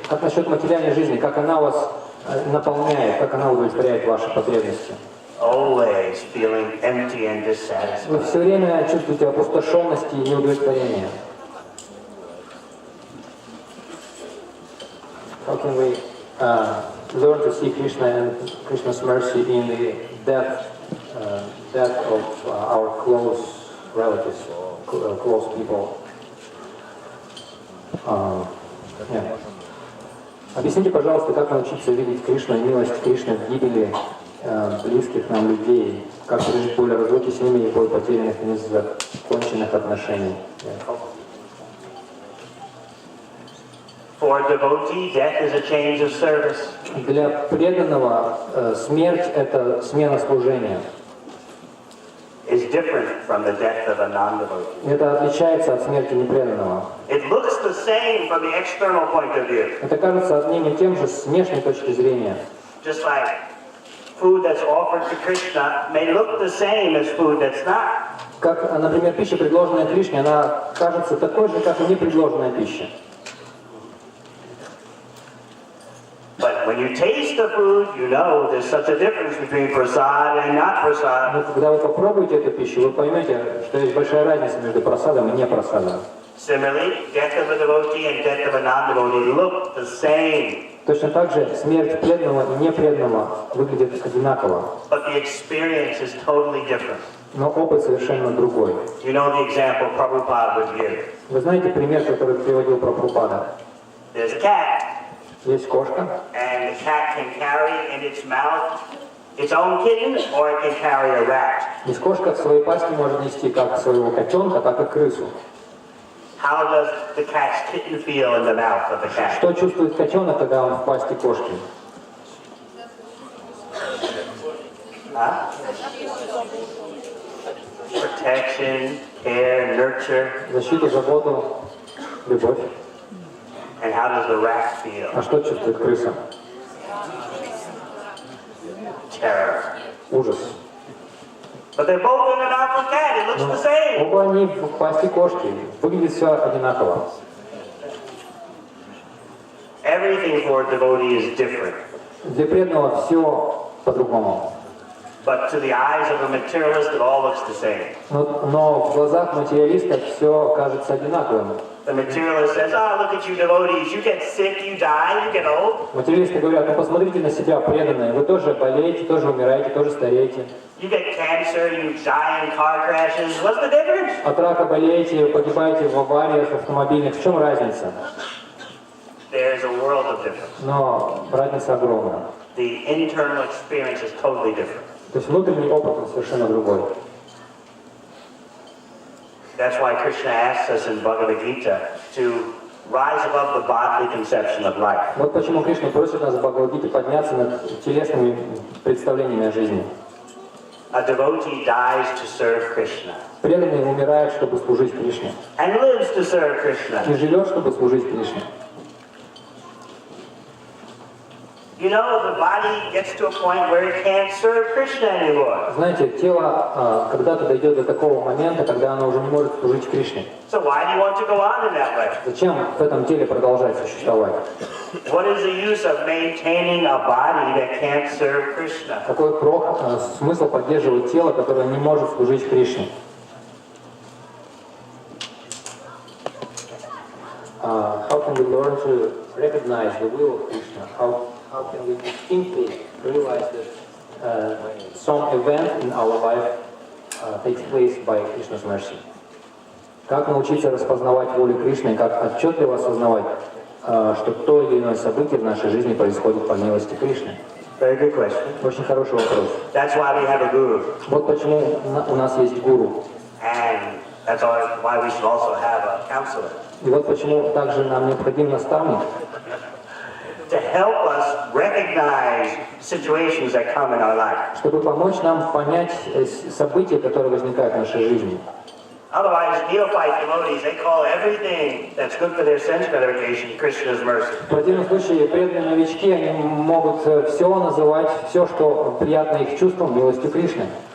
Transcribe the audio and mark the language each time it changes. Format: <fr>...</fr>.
<ru>Как насчет материальной жизни? Как она вас наполняет? Как она удовлетворяет ваши потребности?</ru> <en>Always feeling empty and</en> <ru>Вы</ru> <en>dissatisfied.</en> <ru>все время чувствуете опустошенность и неудовлетворение.</ru> <en>How can we learn to see Krishna and Krishna's mercy in the death of our close relatives, close people? Yeah.</en> <ru>Объясните, пожалуйста, как научиться видеть Кришну и милость Кришны в гибели близких нам людей, как пережить боль разлуки с ними и боль потерянных незаконченных отношений.</ru> <en>For a devotee, death is a change of service.</en> <ru>Для преданного смерть — это смена служения.</ru> <en>Is different from the death of a non-devotee.</en> <ru>Это отличается от смерти непреданного.</ru> <en>It looks the same from the external point of view.</en> <ru>Это кажется одним и тем же с внешней точки зрения.</ru> <en>Just like food that's offered to Krishna may look the same as food that's not.</en> <ru>Как, например, пища, предложенная Кришне, она кажется такой же, как и непредложенная пища.</ru> <en>But when you taste the food, you know there's such a difference between prasad and not prasad.</en> <ru>Но когда вы попробуете эту пищу, вы поймете, что есть большая разница между просадом и непросадом.</ru> <en>Similarly, death of a devotee and death of a non-devotee look the same.</en> <ru>Точно так же смерть преданного и непреданного выглядит одинаково.</ru> <en>But the experience is totally different.</en> <ru>Но опыт совершенно другой.</ru> <en>You know the example Prabhupada would give.</en> <ru>Вы знаете пример, который приводил Прабхупада?</ru> <en>There's a cat.</en> <ru>Есть кошка,</ru> <en>And the cat can carry in its mouth its own kitten, or it can carry a rat.</en> <ru>и кошка в своей пасти может нести как своего котенка, так и крысу.</ru> <en>How does the cat's kitten feel in the mouth of the cat?</en> <ru>Что чувствует котенок, когда он в пасти кошки?</ru> <en>Huh? Protection, care, nurture.</en> <ru>Защиту, заботу, любовь.</ru> <en>And how does the rat feel?</en> <ru>А что чувствует крыса?</ru> <en>Terror.</en> <ru>Ужас.</ru> <en>But they're both in the mouth of a cat. It looks the same.</en> <ru>Оба они в пасти кошки. Выглядит все одинаково.</ru> <en>Everything for a devotee is different.</en> <ru>Для преданного все по-другому.</ru> <en>But to the eyes of a materialist, it all looks the same.</en> <ru>Но в глазах материалиста все кажется одинаковым.</ru> <en>The materialist says, "Ah, look at you devotees. You get sick, you die, you get old.</en> <ru>Материалисты говорят, ну посмотрите на себя, преданные. Вы тоже болеете, тоже умираете, тоже стареете.</ru> <en>You get cancer, you die in car crashes. What's the difference?"</en> <ru>От рака болеете, погибаете в авариях автомобильных. В чем разница?</ru> <en>There's a world of difference.</en> <ru>Но разница огромная.</ru> <en>The internal experience is totally different.</en> <ru>То есть внутренний опыт он совершенно другой.</ru> <en>That's why Krishna asks us in Bhagavad Gita to rise above the bodily conception of life.</en> <ru>Вот почему Кришна просит нас в Бхагавад-гите подняться над телесными представлениями о жизни.</ru> <en>A devotee dies to serve Krishna.</en> <ru>Преданный умирает, чтобы служить Кришне.</ru> <en>And lives to serve Krishna.</en> <ru>И живет, чтобы служить Кришне.</ru> <en>You know, the body gets to a point where it can't serve Krishna anymore.</en> <ru>Знаете, тело когда-то дойдет до такого момента, когда оно уже не может служить Кришне.</ru> <en>So why do you want to go on in that way?</en> <ru>Зачем в этом теле продолжать существовать?</ru> <en>What is the use of maintaining a body that can't serve Krishna?</en> <ru>Какой смысл поддерживать тело, которое не может служить Кришне?</ru> <en>How can we learn to recognize the will of Krishna? How can we distinctly realize that some event in our life takes place by Krishna's mercy?</en> <ru>Как научиться распознавать волю Кришны, как отчетливо осознавать, что то или иное событие в нашей жизни происходит по милости Кришны?</ru> <en>Very good question.</en> <ru>Очень хороший вопрос.</ru> <en>That's why we have a guru.</en> <ru>Вот почему у нас есть гуру.</ru> <en>And that's why we should also have a counselor.</en> <ru>И вот почему также нам необходим наставник,</ru> <en>to help us recognize situations that come in our life.</en> <ru>чтобы помочь нам понять события, которые возникают в нашей жизни.</ru> <en>Otherwise, neophyte devotees, they call everything that's good for their sense gratification Krishna's mercy.</en> <ru>В противном случае преданные новички, они могут все называть, все, что приятно их чувствам, милостью Кришны.</ru>